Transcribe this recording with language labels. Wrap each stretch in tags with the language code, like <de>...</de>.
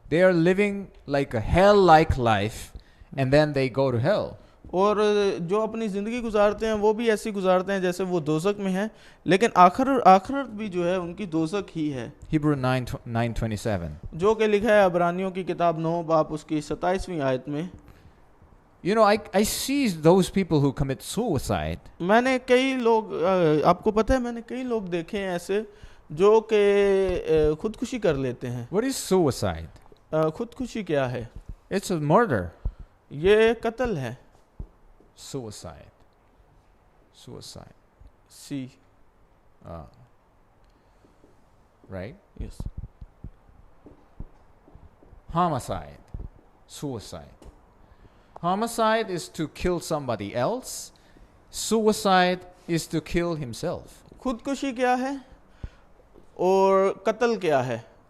<en>They are living like a hell-like life, and then they go to hell.</en> <hi>और जो अपनी ज़िंदगी गुजारते हैं वो भी ऐसी गुजारते हैं जैसे वो दोज़ख में हैं, लेकिन आखिरत भी जो है उनकी दोज़ख ही है.</hi> <en>Hebrew 9:27.</en> <hi>जो कि लिखा है अबरानियों की किताब 9 बाब उसकी 27वीं आयत में.</hi> <en>You know, I see those people who commit suicide.</en> <hi>मैंने कई लोग, आपको पता है मैंने कई लोग देखे हैं ऐसे जो कि खुदकुशी कर लेते हैं.</hi> <en>What is suicide?</en> <hi>खुदकुशी क्या है?</hi> <en>It's a murder.</en> <hi>ये कत्ल है.</hi> <en>Suicide. See. Right? Yes. Homicide. Suicide. Homicide is to kill somebody else. Suicide is to kill himself.</en> <hi>खुदकुशी क्या है और कत्ल क्या है?</hi>